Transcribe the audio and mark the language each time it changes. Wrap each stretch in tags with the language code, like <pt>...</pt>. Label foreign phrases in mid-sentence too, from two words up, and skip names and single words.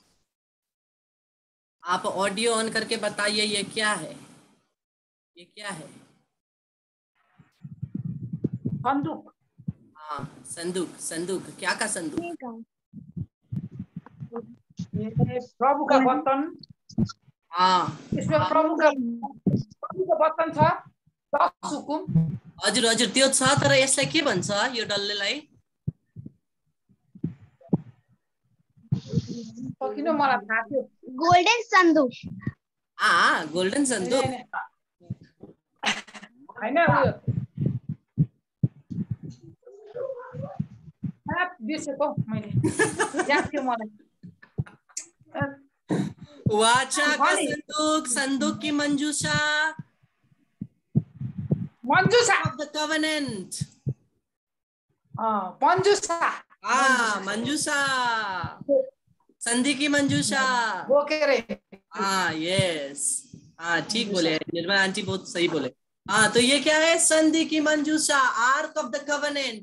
<hi>आप ऑडियो ऑन करके बताइए ये क्या है, ये क्या है? संदूक। हाँ, संदूक। संदूक क्या का संदूक? प्रभु का वचन इसमें</hi> <ne>प्रभुको वचन छ 10 हुकुम। हजुर हजुर त्यो छ, तर यसलाई के भन्छ यो डल्लेलाई? किन मलाई थाहा थियो। गोल्डन सन्दुक। गोल्डन सन्दुक हैन, उयो बिर्सेको मैले, याद थियो मलाई।</ne> <hi>वाचा का संदूक, संदूक की मंजूषा,</hi> <ne>मन्जुषा</ne> <en>of the covenant,</en> <ne>पन्जुषा,</ne> <hi>मंजूषा, संधि की मंजूषा,</hi> <ne>बोकेर।</ne> <hi>यस, ठीक बोले निर्मला आंटी, बहुत सही बोले। तो ये क्या है? संधि की मंजूषा,</hi> <en>ark of the covenant.</en>